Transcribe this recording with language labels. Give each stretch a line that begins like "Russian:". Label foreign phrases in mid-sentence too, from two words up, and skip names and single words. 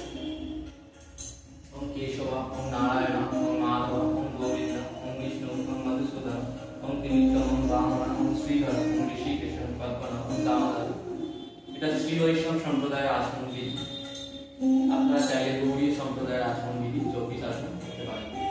Sanskrit: ओम केशव ओम नारायण ओम माधव ओम गोविंद ओम विष्णु ओम मधुसूदन ओम त्रिविक्रम ओम वामन ओम श्रीधर ओम ऋषिकेशम पद्मनाभ ओम दामोदर
Bangla: এটা শ্রী বৈষ্ণব সম্প্রদায়ের আচরণ বিধি আপনারা চাইলে গৌড়ী সম্প্রদায়ের আচরণ বিধি 24 আসন করতে পারেন